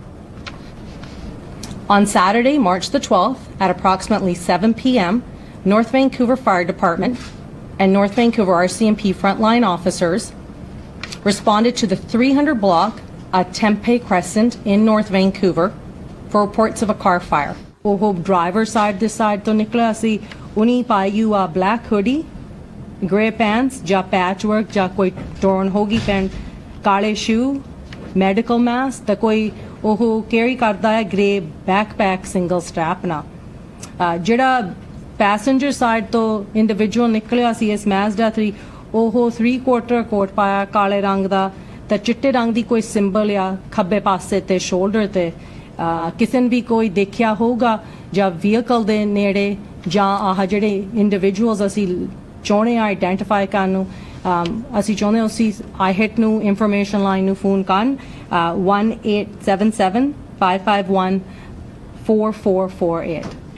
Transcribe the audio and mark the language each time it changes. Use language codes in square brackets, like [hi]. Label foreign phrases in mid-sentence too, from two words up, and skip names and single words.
[en] On Saturday, March the 12th, at approximately 7 p.m., North Vancouver Fire Department and North Vancouver RCMP frontline officers responded to the 300 block at Tempe Crescent in North Vancouver for reports of a car fire. [pa] ਉਹ [en] driver side this side [pa] ਤੋਂ ਨਿਕਲਿਆ ਸੀ। ਉਹਨੇ ਪਾਈ ਆ [en] black hoodie, grey pants [pa] ਜਾਂ patchwork ਜਾਂ ਕੋਈ torn ਹੋਗੀ ਪੈਂਟ, ਕਾਲੇ shoe, [en] medical mask [pa] ਤੇ ਕੋਈ ਉਹ carry ਕਰਦਾ ਹੈ [en] grey backpack single strap [pa] ਨਾਲ। ਜਿਹੜਾ [en] passenger side [pa] ਤੋਂ individual ਨਿਕਲਿਆ ਸੀ ਇਸ Mazda 3 ਉਹ 3/4 ਕੋਟ ਪਾਇਆ ਕਾਲੇ ਰੰਗ ਦਾ ਤੇ ਚਿੱਟੇ ਰੰਗ ਦੀ ਕੋਈ ਸਿੰਬਲ ਆ ਖੱਬੇ ਪਾਸੇ ਤੇ ਸ਼ੋਲਡਰ ਤੇ। ਕਿਸੇ ਨੇ ਵੀ ਕੋਈ ਦੇਖਿਆ ਹੋਊਗਾ ਜਾਂ ਵਹੀਕਲ ਦੇ ਨੇੜੇ ਜਾਂ ਆਹ ਜਿਹੜੇ ਇੰਡੀਵਿਜੂਅਲਸ ਅਸੀਂ ਚਾਹੁੰਦੇ ਆ ਆਈਡੈਂਟੀਫਾਈ ਕਰਨ ਨੂੰ ਅਸੀਂ ਚਾਹੁੰਦੇ ਹਾਂ ਅਸੀਂ IHIT ਨੂੰ [en] information line [pa] ਨੂੰ ਫੋਨ ਕਰਨ 1877 551 4448।